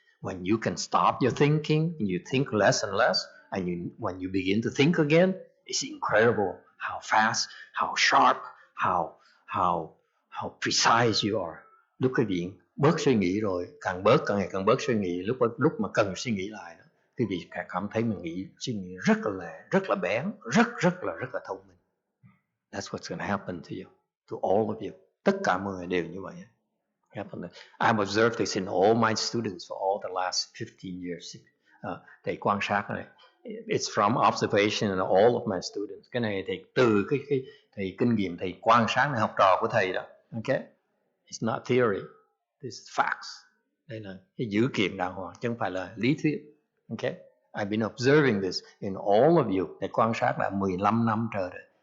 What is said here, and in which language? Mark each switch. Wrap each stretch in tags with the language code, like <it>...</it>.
<en>When you can stop your thinking, you think less and less, and when you begin to think again, it's incredible how fast, how sharp, how precise you are.</en> <vi>Lúc quý vị bớt suy nghĩ rồi, càng ngày càng bớt suy nghĩ, lúc mà cần suy nghĩ lại đó, quý vị càng cảm thấy mình suy nghĩ rất là bén, rất là thông minh.</vi> <en>That's what's going to happen to you, to all of you.</en> <vi>Tất cả mọi người đều như vậy.</vi> <en>I've observed this in all my students for all the last 15 years.</en> <vi>Thầy quan sát này.</vi> <en>It's from observation in all of my students.</en> <vi>Cái này thì từ cái thầy kinh nghiệm, thầy quan sát này, học trò của thầy đó.</vi> <en>Okay? It's not theory. This is facts.</en> <vi>Đây là cái dữ kiện đàng hoàng, chứ không phải là lý thuyết.</vi> <en>Okay? I've been observing this in all of you.</en> <vi>Thầy quan sát là 15 năm trời rồi.</vi>